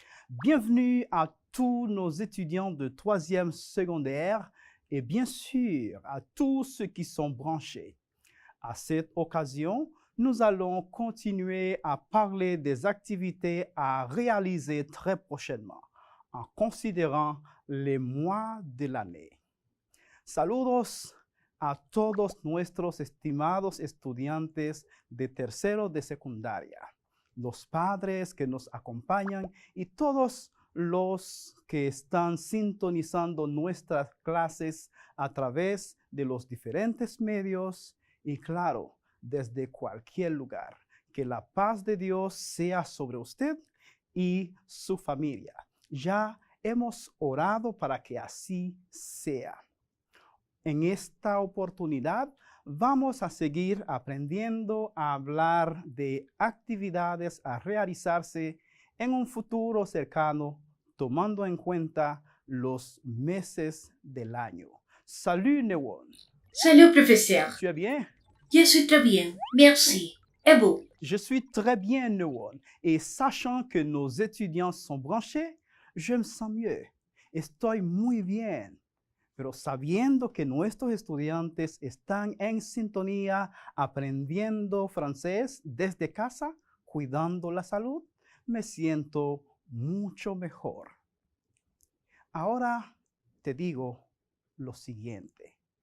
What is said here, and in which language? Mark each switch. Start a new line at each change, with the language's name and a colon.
French: Bienvenue à tous nos étudiants de 3e secondaire et bien sûr à tous ceux qui sont branchés. À cette occasion, nous allons continuer à parler des activités à réaliser très prochainement en considérant les mois de l'année.
Spanish: Saludos a todos nuestros estimados estudiantes de tercero de secundaria, los padres que nos acompañan y todos los que están sintonizando nuestras clases a través de los diferentes medios y claro, desde cualquier lugar. Que la paz de Dios sea sobre usted y su familia. Ya hemos orado para que así sea. En esta oportunidad vamos a seguir aprendiendo a hablar de actividades a realizarse en un futuro cercano, tomando en cuenta los meses del año.
French: Salut Newon. Salut professeur. Tu es bien? Je suis très bien, merci. Et vous? Je suis très bien Newon. Et sachant que nos étudiants sont branchés, je me sens mieux.
Spanish: Estoy muy bien. Pero sabiendo que nuestros estudiantes están en sintonía aprendiendo francés desde casa, cuidando la salud, me siento mucho mejor. Ahora te digo lo siguiente.